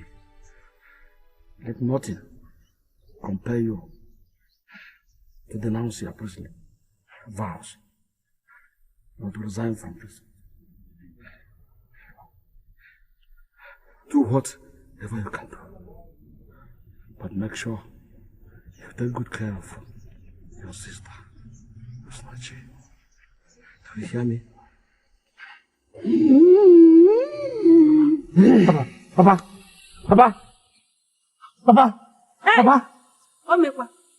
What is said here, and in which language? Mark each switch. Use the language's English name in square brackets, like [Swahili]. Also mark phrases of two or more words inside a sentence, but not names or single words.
[English] Let nothing compel you to denounce your priestly vows, not to resign from prison. Do whatever you can do, but make sure you take good care of your sister, Miss Nachi. Do you hear me? Papa! Hey! Papa! Oh, me what?